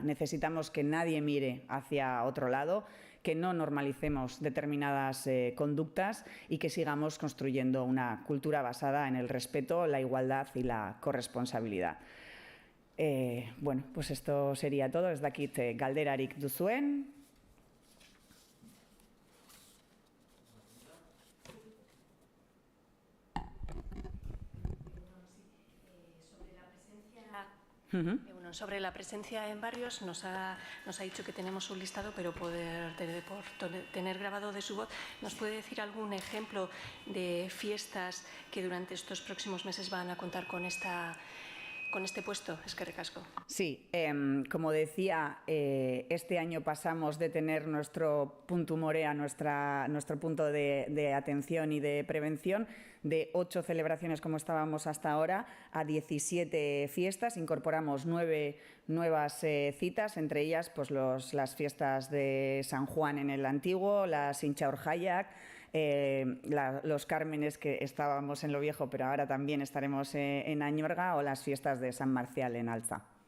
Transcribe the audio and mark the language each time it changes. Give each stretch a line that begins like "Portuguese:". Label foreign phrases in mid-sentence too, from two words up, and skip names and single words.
Spanish: Necesitamos que nadie mire hacia otro lado, que no normalicemos determinadas conductas y que sigamos construyendo una cultura basada en el respeto, la igualdad y la corresponsabilidad. Bueno, pues esto sería todo.
Basque: Ez dakit galderarik duzuen.
Spanish: Sobre la presencia en barrios, nos ha dicho que tenemos un listado, pero por tener grabado de su voz, ¿nos puede decir algún ejemplo de fiestas que durante estos próximos meses van a contar con este puesto?
Basque: Eskerrik asko.
Spanish: Sí, como decía, este año pasamos de tener nuestro punto Morea, nuestro punto de atención y de prevención, de 8 celebraciones como estábamos hasta ahora, a 17 fiestas. Incorporamos 9 nuevas citas, entre ellas pues las fiestas de San Juan en el Antiguo, las Intxaur-Jaiak, los Cármenes, que estábamos en Lo Viejo, pero ahora también estaremos en Añorga, o las fiestas de San Marcial en Alza.